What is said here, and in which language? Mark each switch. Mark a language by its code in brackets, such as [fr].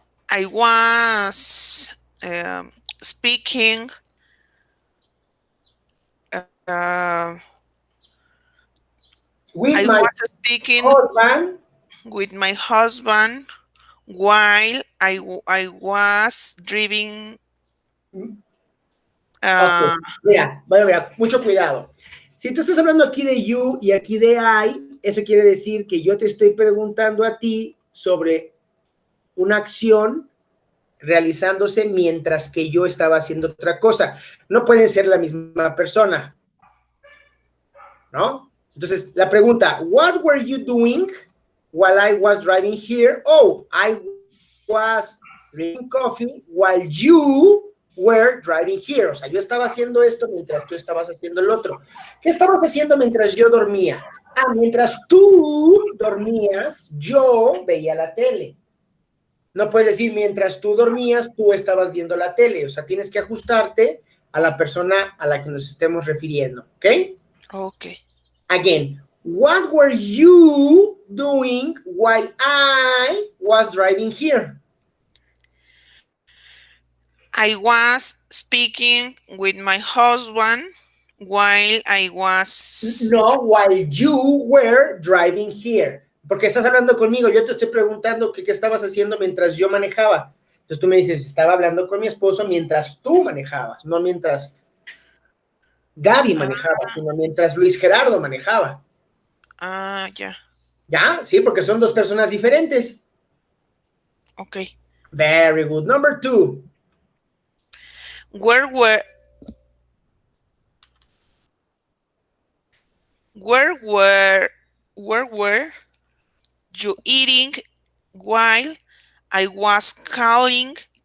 [en] I was speaking. Uh, With I my was speaking husband. with my husband while I was driving. Ok, Uh, [es] mira, bueno, mira, mucho cuidado. Si tú estás hablando aquí de you y aquí de I, eso quiere decir que yo te estoy preguntando a ti sobre una acción realizándose mientras que yo estaba haciendo otra cosa. No pueden ser la misma persona, ¿no? Entonces, la pregunta, [en] what were you doing while I was driving here? Oh, I was drinking coffee while you were driving here. [es] O sea, yo estaba haciendo esto mientras tú estabas haciendo el otro. ¿Qué estabas haciendo mientras yo dormía? Ah, mientras tú dormías, yo veía la tele. No puedes decir mientras tú dormías, tú estabas viendo la tele. O sea, tienes que ajustarte a la persona a la que nos estemos refiriendo. ¿Ok? [en] okay. Again, what were you doing while I was driving here? I was speaking with my husband while I was. No, while you were driving here. [es] Porque estás hablando conmigo, yo te estoy preguntando qué estabas haciendo mientras yo manejaba. Entonces tú me dices, estaba hablando con mi esposo mientras tú manejabas, no mientras Gaby manejaba, sino mientras Luis Gerardo manejaba. [en] Yeah. [es] ¿Ya? Sí, porque son dos personas diferentes. [en] Okay. Very good. Number two. Where were where were where were you eating while I was calling?